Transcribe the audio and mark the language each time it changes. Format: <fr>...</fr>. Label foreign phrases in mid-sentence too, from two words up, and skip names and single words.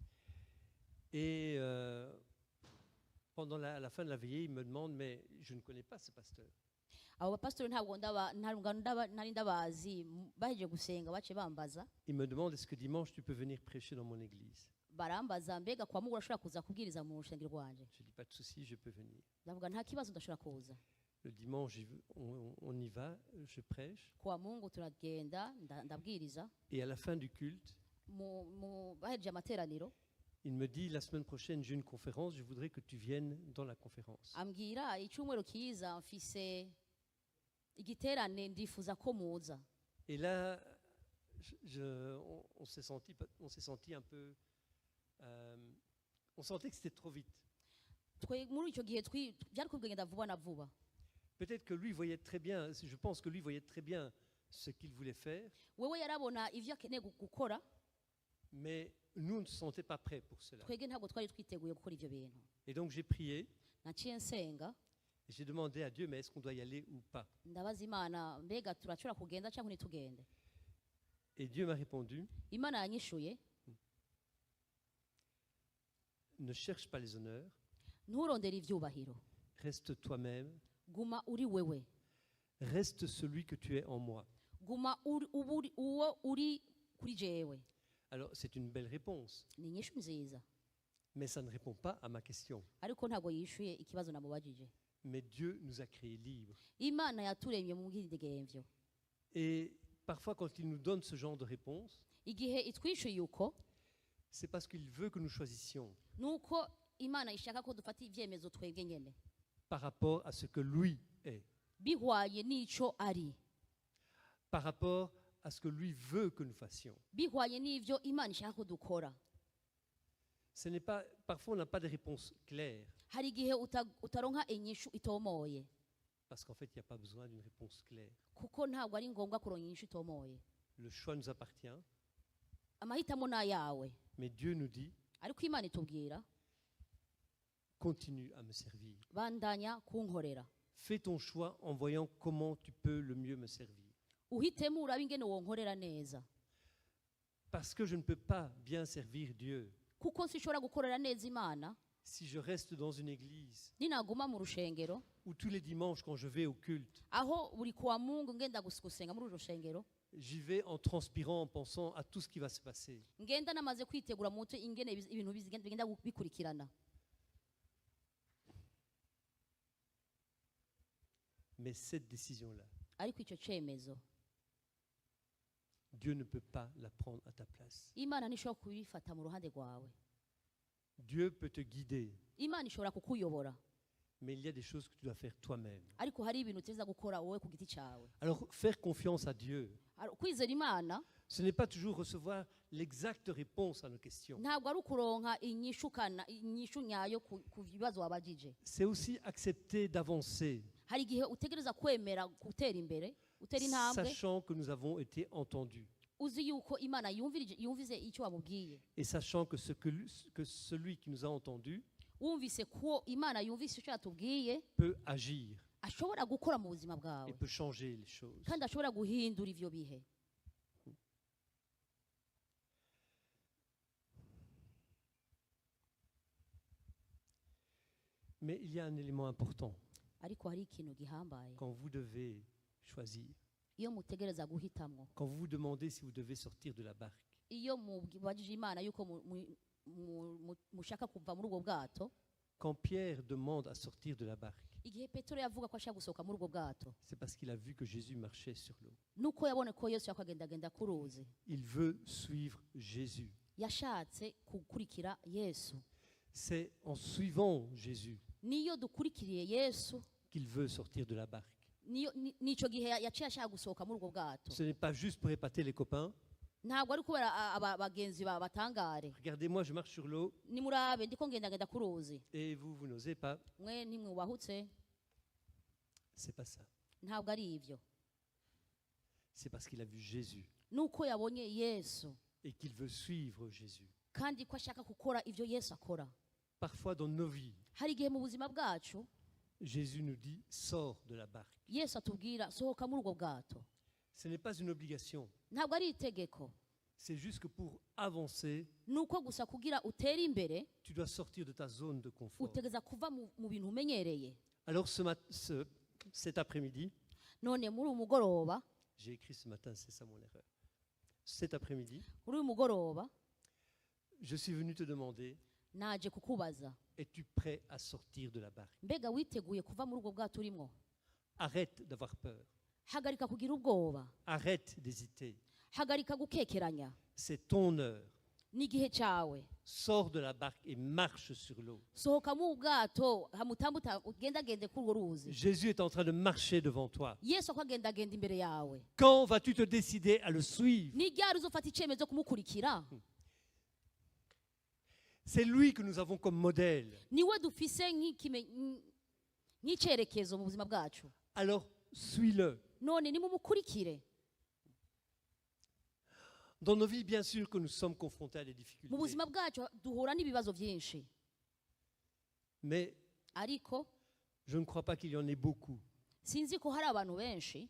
<fr>Et pendant la fin de la veillée, il me demande, mais je ne connais pas ce pasteur.</fr> <rn>abo bapasitori ntabwo nari ndabazi. Bahejeje gusenga bace bambaza,</rn> <fr>Il me demande, est-ce que dimanche tu peux venir prêcher dans mon église?</fr> <rn>barambaza mbega kwa Mungu urashobora kuza kubwiriza mu rushengero rwanje.</rn> <fr>Je dis, pas de souci, je peux venir.</fr> <rn>Ndavuga nta kibazo ndashobora kuza.</rn> <fr>Le dimanche, on y va, je prêche.</fr> <rn>Kwa Mungu turagenda ndabwiriza.</rn> <fr>Et à la fin du culte,</fr> <rn>Bahejeje amateraniro</rn> <fr>il me dit, la semaine prochaine, j'ai une conférence, je voudrais que tu viennes dans la conférence.</fr> <rn>ambwira icyumweru kiza mfise igiterane ndifuza ko muza.</rn> <fr>Et là, on s'est senti un peu... on sentait que c'était trop vite.</fr> <rn>Muri icyo gihe byari kugenda vuba na vuba.</rn> <fr>Peut-être que lui voyait très bien, je pense que lui voyait très bien ce qu'il voulait faire,</fr> <rn>Wewe yarabona ivyo akeneye gukora,</rn> <fr>mais nous ne se sentait pas prêts pour cela.</fr> <rn>twege ntabwo twari twiteguye gukora ivyo bintu.</rn> <fr>Et donc j'ai prié,</fr> <rn>Naciye nsenga</rn> <fr>et j'ai demandé à Dieu, mais est-ce qu'on doit y aller ou pas?</fr> <rn>ndabaza Imana mbega turashobora kugenda cyangwa ntitugende.</rn> <fr>Et Dieu m'a répondu,</fr> <rn>Imana yanyishuye,</rn> <fr>ne cherche pas les honneurs,</fr> <rn>nturondere ivyubahiro,</rn> <fr>reste toi-même,</fr> <rn>guma uri wewe,</rn> <fr>reste celui que tu es en moi.</fr> <rn>guma uwo uri kuri jewe.</rn> <fr>Alors c'est une belle réponse,</fr> <rn>Ni inyishu nziza,</rn> <fr>mais ça ne répond pas à ma question.</fr> <rn>ariko ntabwo yishuye ikibazo namubajije.</rn> <fr>Mais Dieu nous a créés libres.</fr> <rn>Imana yaturemye mu bwidegemvyo.</rn> <fr>Et parfois quand il nous donne ce genre de réponse,</fr> <rn>Igihe itwishuye uko,</rn> <fr>c'est parce qu'il veut que nous choisissions</fr> <rn>nuko Imana ishaka ko dufata ivyemezo twebwe nyene,</rn> <fr>par rapport à ce que lui est,</fr> <rn>bihwaye n'ico ari,</rn> <fr>par rapport à ce que lui veut que nous fassions.</fr> <rn>bihwaye n'ivyo Imana ishaka ko dukora.</rn> <fr>Ce n'est pas, parfois on n'a pas de réponse claire,</fr> <rn>Hari igihe utaronka inyishu itomoye,</rn> <fr>parce qu'en fait il n'y a pas besoin d'une réponse claire.</fr> <rn>kuko ntabwo ari ngombwa kuronka inyishu itomoye.</rn> <fr>Le choix nous appartient,</fr> <rn>Amahitamo ni ayawe,</rn> <fr>mais Dieu nous dit,</fr> <rn>ariko Imana itubwira</rn> <fr>continue à me servir.</fr> <rn>bandanya kunkorera.</rn> <fr>Fais ton choix en voyant comment tu peux le mieux me servir.</fr> <rn>uhitemo urabe ingene wonkorera neza</rn> <fr>Parce que je ne peux pas bien servir Dieu</fr> <rn>kuko sinshobora gukorera neza imana</rn> <fr>si je reste dans une église</fr> <rn>ninaguma mu rushengero</rn> <fr>où tous les dimanches quand je vais au culte,</fr> <rn>aho buri kuwa mungu ngenda gusenga muri uru rushengero</rn> <fr>j'y vais en transpirant, en pensant à tout ce qui va se passer.</fr> <rn>ngenda namaze kwitegura mu mutwe ingene ibintu bigenda bikurikirana.</rn> <fr>Mais cette décision-là,</fr> <rn>ariko icyo cyemezo</rn> <fr>Dieu ne peut pas la prendre à ta place.</fr> <rn>imana ntishobora kubifata mu ruhande rwawe.</rn> <fr>Dieu peut te guider,</fr> <rn>imana ishobora kukuyobora</rn> <fr>mais il y a des choses que tu dois faire toi-même.</fr> <rn>ariko hari ibintu uteza gukora wowe ku giti cyawe.</rn> <fr>Alors, faire confiance à Dieu,</fr> <rn>kwizera imana</rn> <fr>ce n'est pas toujours recevoir l'exacte réponse à nos questions.</fr> <rn>ntabwo ari ukuronka inyishu nyayo ku bibazo wabagije.</rn> <fr>C'est aussi accepter d'avancer,</fr> <rn>hari igihe utegereza kwemera gutera imbere utera intambwe</rn> <fr>sachant que nous avons été entendus</fr> <rn>uzi yuko imana yumvise icyo wamubwiye,</rn> <fr>et sachant que celui qui nous a entendus</fr> <rn>wumvise ko imana yumvise icyo yatubwiye</rn> <fr>peut agir</fr> <rn>ashobora gukora mu buzima</rn> <fr>et</fr> <rn>bwawe</rn> <fr>peut changer les choses.</fr> <rn>kandi ashobora guhindura ivyo bihe.</rn> <fr>Mais il y a un élément important</fr> <rn>ariko hari ikintu gihambaye</rn> <fr>quand vous devez choisir,</fr> <rn>iyo mutegereza guhitamwo,</rn> <fr>quand vous vous demandez si vous devez sortir de la barque.</fr> <rn>iyo mubajije imana yuko mushaka kuva muri ubwo bwato.</rn> <fr>Quand Pierre demande à sortir de la barque,</fr> <rn>igihe petero yavuga ko ashaka gusohoka muri ubwo bwato</rn> <fr>c'est parce qu'il a vu que Jésus marchait sur l'eau.</fr> <rn>nuko yabone ko yesu yakagendagenda ku ruzi,</rn> <fr>Il veut suivre Jésus.</fr> <rn>yashatse gukurikira yesu.</rn> <fr>C'est en suivant Jésus</fr> <rn>niyo dukurikiriye yesu</rn> <fr>qu'il veut sortir de la barque.</fr> <rn>nico gihe yaciye ashaka gusohoka muri ubwo bwato.</rn> <fr>Ce n'est pas juste pour épater les copains.</fr> <rn>ntabwo ari kubera abagenzi batangare.</rn> <fr>Regardez-moi, je marche sur l'eau</fr> <rn>nimurabe ndiko ngendagenda ku ruzi,</rn> <fr>et vous n'osez pas.</fr> <rn>mwe ntimwubahutse.</rn> <fr>C'est pas ça.</fr> <rn>ntabwo ari ivyo,</rn> <fr>C'est parce qu'il a vu Jésus</fr> <rn>nuko yabonye yesu</rn> <fr>et qu'il veut suivre Jésus.</fr> <rn>kandi ko ashaka gukora ivyo yesu akora.</rn> <fr>Parfois dans nos vies,</fr> <rn>hari igihe mu buzima bwacu</rn> <fr>Jésus nous dit sors de la barque.</fr> <rn>yesu atubwira sohoka muri ubwo bwato.</rn> <fr>Ce n'est pas une obligation.</fr> <rn>ntabwo ari itegeko,</rn> <fr>C'est juste que pour avancer,</fr> <rn>nuko gusa kugira utere imbere</rn> <fr>tu dois sortir de ta zone de confort.</fr> <rn>utegeza kuva mu bintu umenyereye.</rn> <fr>Alors cet après-midi,</fr> <rn>none muri uyu mugoroba,</rn> <fr>j'ai écrit ce matin, c'est ça mon erreur. Cet après-midi,</fr> <rn>muri uyu mugoroba</rn> <fr>je suis venu te demander,</fr> <rn>naje kukubaza,</rn> <fr>es-tu prêt à sortir de la barque?</fr> <rn>mbega witeguye kuva muri ubwo bwato urimo?</rn> <fr>Arrête d'avoir peur.</fr> <rn>hagarika kugira ubwoba,</rn> <fr>Arrête d'hésiter.</fr> <rn>hagarika gukekeranya.</rn> <fr>C'est ton heure.</fr> <rn>n'igihe cyawe.</rn> <fr>Sors de la barque et marche sur l'eau.</fr> <rn>sohoka mu bwato hamutambuta ugendagende kuri urwo ruzi.</rn> <fr>Jésus est en train de marcher devant toi.</fr> <rn>yesu ako agendagenda imbere yawe.</rn> <fr>Quand vas-tu te décider à le suivre?</fr> <rn>ni ryari uzofata icyemezo kumukurikira?</rn> <fr>C'est lui que nous avons comme modèle.</fr> <rn>niwe dufise nk'icyerekezo mu buzima bwacu.</rn> <fr>Alors, suis-le.</fr> <rn>none nimumukurikire.</rn> <fr>Dans nos vies, bien sûr que nous sommes confrontés à des</fr> <rn>mu</rn> <fr>difficultés.</fr> <rn>buzima bwacu duhura n'ibibazo byinshi,</rn> <fr>Mais</fr> <rn>ariko</rn> <fr>je ne crois pas qu'il y en ait beaucoup</fr> <rn>sinzi ko hari abantu benshi</rn>